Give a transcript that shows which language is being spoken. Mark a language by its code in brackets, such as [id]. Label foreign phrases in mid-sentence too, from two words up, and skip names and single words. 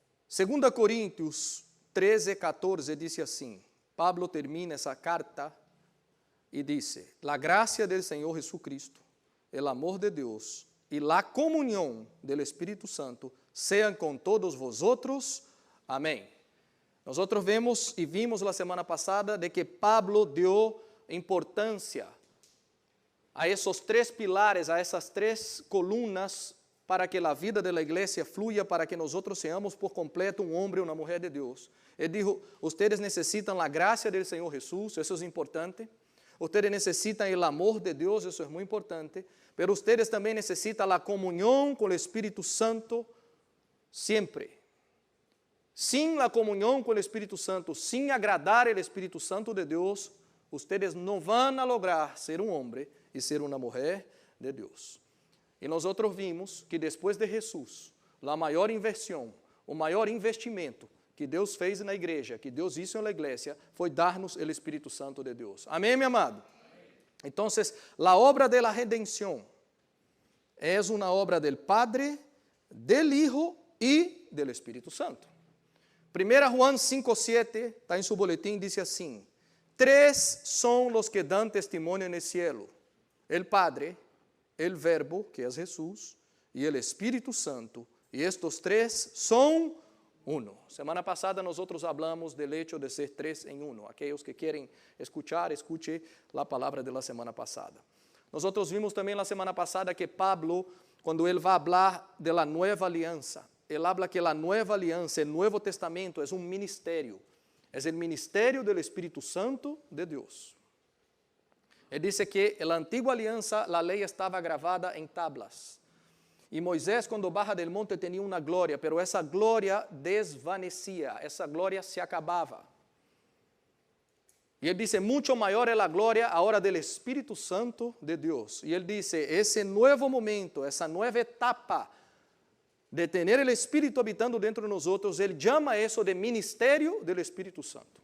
[pt] 2 Coríntios 13, 14 diz assim, Pablo termina essa carta e diz, [es] la gracia del Señor Jesucristo, el amor de Dios y la comunión del Espíritu Santo sean con todos vosotros. Amén. Nosotros vemos y vimos la semana pasada de que Pablo dio importancia a esos tres pilares, a esas tres columnas para que [pt] a vida da igreja [es] fluya, para que nós seamos por completo [pt] um homem e uma mulher de Deus. Ele disse, ustedes necessitam a graça do Senhor Jesus, isso é importante. Ustedes necessitam o amor de Deus, isso é muito importante. Pero ustedes também necessitam a comunhão com o Espírito Santo sempre. [es] Sin la comunión con el Espíritu Santo, sin agradar el Espíritu Santo de Dios, ustedes no van a lograr ser un hombre y ser una mujer de Dios. Y nosotros vimos que después de Jesús, la mayor inversión, [pt] o maior investimento que Deus fez na igreja, que Deus hizo na igreja, foi dar-nos o Espírito Santo de Deus. Amém, meu amado? Então, a obra [es] de la [pt] redenção é uma obra [es] del Padre, del Hijo [pt] e del Espírito Santo. 1 Juan 5:7, está em seu boletim, diz assim, tres são os que dão testemunho no cielo, [es] el Padre, el Verbo, [pt] que é Jesus, e el Espírito Santo, e estes três são uno. Semana passada nós [es] hablamos del hecho de ser tres em uno. [pt] Aqueles que querem escuchar, escute a palavra [es] de la [pt] semana passada. Nós vimos também na semana passada que Pablo, quando ele vai falar [es] de la nueva [pt] aliança, ele habla que a nova aliança, o Novo Testamento, é um ministério. É o ministério do Espírito Santo de Deus. Ele disse que na antiga aliança, a lei estava gravada em tablas. E Moisés, quando [es] baja del monte, [pt] tinha uma glória, pero essa glória desvanecia, essa glória se acabava. E ele disse, muito maior é a glória agora do Espírito Santo de Deus. E ele disse, esse novo momento, essa nova etapa, de ter o Espírito habitando dentro de nós, ele chama isso de ministério do Espírito Santo.